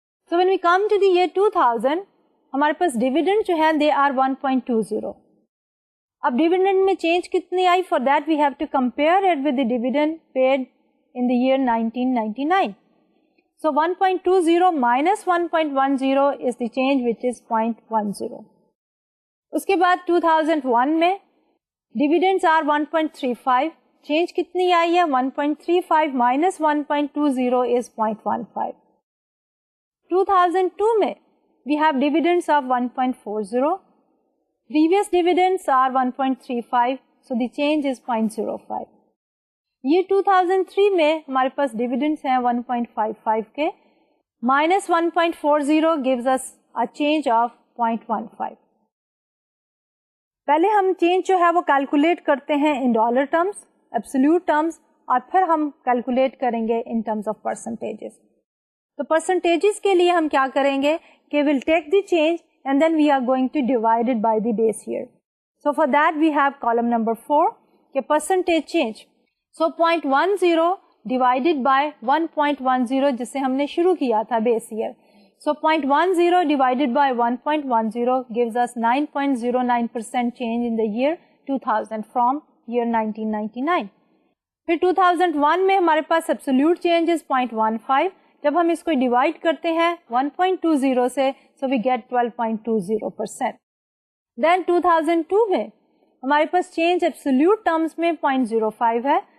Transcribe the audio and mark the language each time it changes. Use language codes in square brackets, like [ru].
[en] So when we come to the year 2000 [ur] ہمارے پاس [en] dividend [ur] جو ہے [en] they are 1.20. [ur] اب dividend میں change کتنی آئی؟ [en] For that we have to compare it with the dividend paid in the year 1999. So 1.20 minus 1.10 is the change which is 0.10. [ur] اس کے بعد 2001 میں [en] dividends are 1.35. Change [ur] کتنی آئی ہے؟ [en] 1.35 minus 1.20 is 0.15. 2002 [ur] میں [en] we have dividends of 1.40. Previous dividends are 1.35. So the change is 0.05. [ur] یہ 2003 میں ہمارے پاس dividends ہیں 1.55 کے [en] minus 1.40 gives us a change of 0.15. [ur] پہلے ہم چینج جو ہے وہ کیلکولیٹ کرتے ہیں in dollar terms absolute terms اور پھر ہم کیلکولیٹ کریں گے ان ٹرمز آف پرسنٹیجز. تو پرسنٹیجز کے لیے ہم کیا کریں گے کہ [en] we'll take the change and then we are going to divide it by the base year. So for that we have column number 4 کہ percentage change. So 0.10 divided by 1.10 [ur] جس سے ہم نے شروع کیا تھا بیس year. [en] So 0.10 divided by 1.10 gives us 9.09% change in the year 2000 from year 1999. [ur] پھر 2001 میں ہمارے پاس [en] absolute change is [ur] 0.15. جب ہم اس کو ڈیوائڈ کرتے ہیں 1.20 سے [en] so we get [ur] 12.20%. [en] Then [ur] 2002 میں ہمارے پاس change absolute terms میں 0.05 ہے.